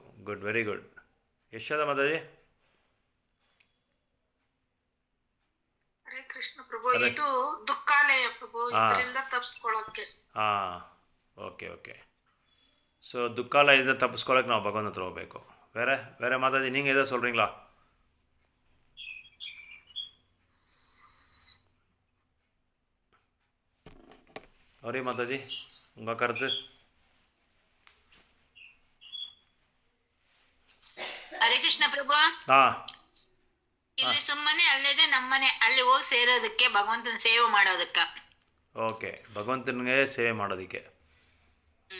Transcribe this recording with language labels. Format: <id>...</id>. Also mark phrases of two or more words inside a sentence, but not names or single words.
<en>good, very good.</en> <kn>ಯಶೋದ ಮಾತಾಜಿ. ಹರೇ ಕೃಷ್ಣ ಪ್ರಭು, ಇದು ದುಃಖಾಲಯ ಪ್ರಭು, ಇದರಿಂದ ತಪ್ಪಿಸ್ಕೊಳ್ಳೋಕೆ. ಓಕೆ ಓಕೆ. ಸೊ ದುಃಖಾಲಯದಿಂದ ತಪ್ಪಿಸ್ಕೊಳ್ಳೋಕೆ ನಾವು ಭಗವಂತನ ಹತ್ರ ಹೋಗಬೇಕು. ಬೇರೆ ಮಾತಾಜಿ</kn> <ta>நீங்கள் எதாவது சொல்கிறீங்களா? அவரே மாதாஜி உங்கள் கருத்து?</ta> <kn>ಹರೇ ಕೃಷ್ಣ ಪ್ರಭು. ಹಾಂ, ಇಲ್ಲಿ ಸುಮ್ಮನೆ ಅಲ್ಲಿದೆ ನಮ್ಮನೆ, ಅಲ್ಲಿ ಹೋಗಿ ಸೇರೋದಕ್ಕೆ, ಭಗವಂತನ ಸೇವೆ ಮಾಡೋದಕ್ಕೆ. ಓಕೆ, ಭಗವಂತನಿಗೆ ಸೇವೆ ಮಾಡೋದಕ್ಕೆ. ಹ್ಮ್.</kn>